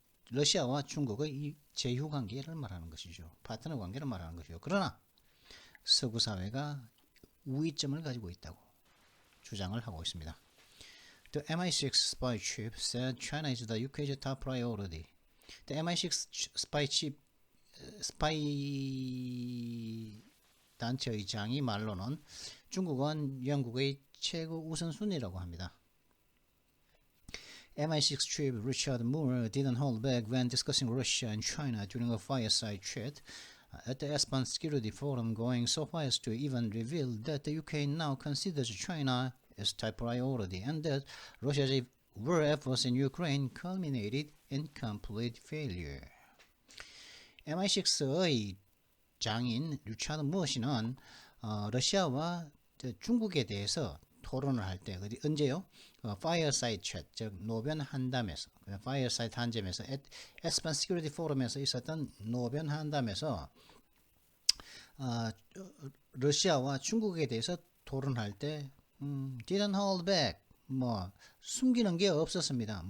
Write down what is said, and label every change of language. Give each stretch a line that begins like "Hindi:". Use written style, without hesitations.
Korean: 러시아와 중국의 이 제휴 관계를 말하는 것이죠. 파트너 관계를 말하는 것이죠. 그러나 서구 사회가 우위점을 가지고 있다고 주장을 하고 있습니다.
English: The MI6 spy chief said China is the UK's top priority.
Korean: The MI6 스파이 단체의 장이 말로는 중국은 영국의 최고 우선순위라고 합니다.
English: MI6 chief Richard Moore didn't hold back when discussing Russia and China during a fireside chat at the Espan Security Forum, going so far as to even reveal that the UK now considers China as top priority and that Russia's war efforts in Ukraine culminated in complete failure.
Korean: MI6의 장인 리차드 무어 씨는 러시아와 중국에 대해서 토론을 할 때 언제요? 파이어사이드 챗, 즉 노변 한담에서 파이어사이드 한점에서 에스판 시큐리티 포럼에서 있었던 노변 한담에서 러시아와 중국에 대해서 토론할 때
English: didn't hold back,
Korean: 숨기는 게 없었습니다.